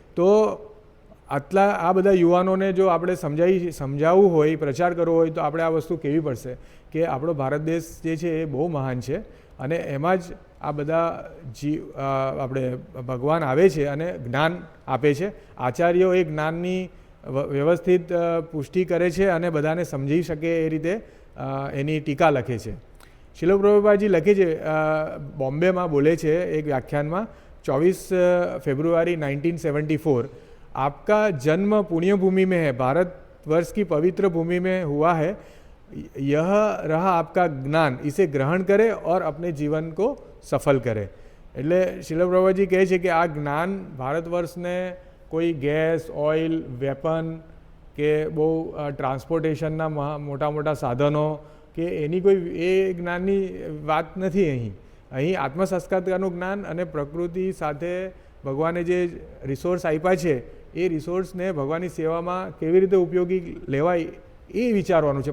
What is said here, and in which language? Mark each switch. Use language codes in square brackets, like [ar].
[gu] તો આ બધા યુવાનોને જો આપણે સમજાવવું હોય, પ્રચાર કરવો હોય તો આપણે આ વસ્તુ કહેવી પડશે કે આપણો ભારત દેશ જે છે એ બહુ મહાન છે અને એમાં જ આ બધા આપણે ભગવાન આવે છે અને જ્ઞાન આપે છે. આચાર્યો એ જ્ઞાનની વ્યવસ્થિત પુષ્ટિ કરે છે અને બધાને સમજી શકે એ રીતે એની ટીકા લખે છે. શિલ પ્રભુપાદજી લખે છે, બોમ્બેમાં બોલે છે એક વ્યાખ્યાનમાં 24 ફેબ્રુઆરી 1974, [hi] आपका जन्म पुण्य भूमि में है, भारत वर्ष की पवित्र भूमि में हुआ है, यह रहा आपका ज्ञान, इसे ग्रहण करे और अपने जीवन को सफल करे. [gu] એટલે શિલ પ્રભુજી કહે છે કે આ જ્ઞાન ભારત વર્ષને કોઈ ગેસ, ઓઇલ, વેપન કે બહુ ટ્રાન્સપોર્ટેશનના મોટા મોટા સાધનો કે એની કોઈ એ જ્ઞાનની વાત નથી. અહીં આત્મસાક્ષાત્કારનું જ્ઞાન અને પ્રકૃતિ સાથે ભગવાને જે રિસોર્સ આપ્યા છે એ રિસોર્સને ભગવાનની સેવામાં કેવી રીતે ઉપયોગી લેવાય એ વિચારવાનું છે.